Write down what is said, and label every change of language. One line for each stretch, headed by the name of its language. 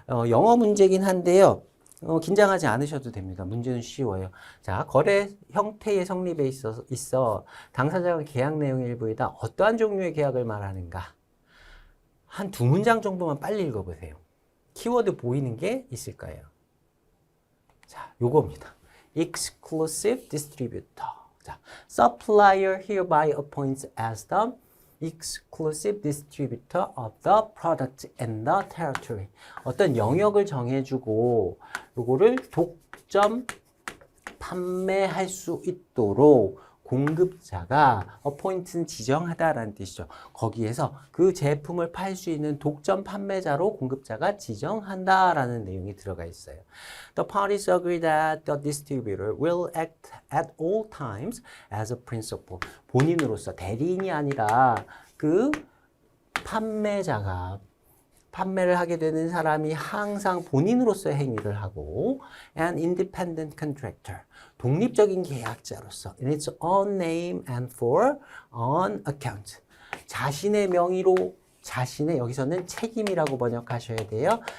Korean: 영어 문제긴 한데요. 긴장하지 않으셔도 됩니다. 문제는 쉬워요. 자, 거래 형태의 성립에 있어 당사자가 계약 내용 일부이다. 어떠한 종류의 계약을 말하는가? 한 두 문장 정도만 빨리 읽어보세요. 키워드 보이는 게 있을 거예요. 자, 요겁니다.
English: Exclusive distributor. 자, supplier hereby appoints as the exclusive distributor of the product in the territory.
Korean: 어떤 영역을 정해주고 요거를 독점 판매할 수 있도록 공급자가 appoint는 지정하다라는 뜻이죠. 거기에서 그 제품을 팔 수 있는 독점 판매자로 공급자가 지정한다라는 내용이 들어가 있어요.
English: The parties agree that the distributor will act at all times as a principal.
Korean: 본인으로서 대리인이 아니라 그 판매자가 판매를 하게 되는 사람이 항상 본인으로서 행위를 하고
English: an independent contractor,
Korean: 독립적인 계약자로서
English: in its own name and for on account,
Korean: 자신의 명의로 자신의 여기서는 책임이라고 번역하셔야 돼요.